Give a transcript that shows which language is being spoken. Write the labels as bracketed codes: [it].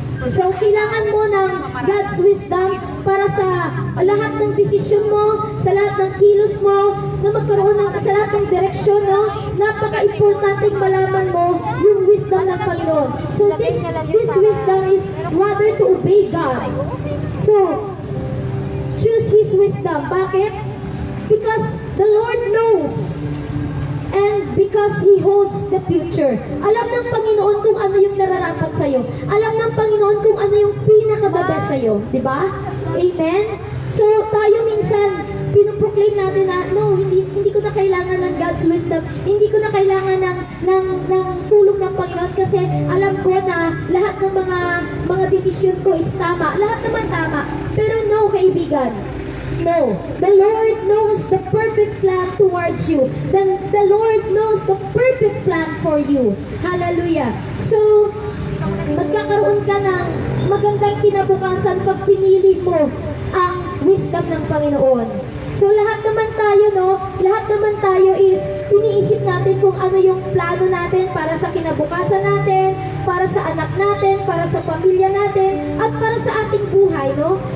[tl] So kailangan mo ng God's wisdom para sa lahat ng desisyon mo, sa lahat ng kilos mo, na magkaroon sa lahat ng direksyon, no? Napaka-importanting malaman mo yung wisdom ng Panginoon. [en] So this wisdom is rather to obey God. So, His wisdom. Bakit? Because the Lord knows. And because He holds the future. [tl] Alam ng Panginoon kung ano yung nararapat sa'yo. Alam ng Panginoon kung ano yung pinaka-the best sa'yo. Diba? Amen? So, tayo minsan, pinoproclaim natin na, no, hindi ko na kailangan ng God's wisdom. Hindi ko na kailangan ng tulong ng Panginoon kasi alam ko na lahat ng mga desisyon ko is tama. Lahat naman tama. Pero no, kaibigan. [en] No, the Lord knows the perfect plan towards you. The Lord knows the perfect plan for you. Hallelujah. [tl] So, magkakaroon ka ng magandang kinabukasan pag pinili mo ang wisdom ng Panginoon. So, lahat naman tayo, no? Lahat naman tayo is iniisip natin kung ano yung plano natin para sa kinabukasan natin, para sa anak natin, para sa pamilya natin, at para sa ating buhay, no?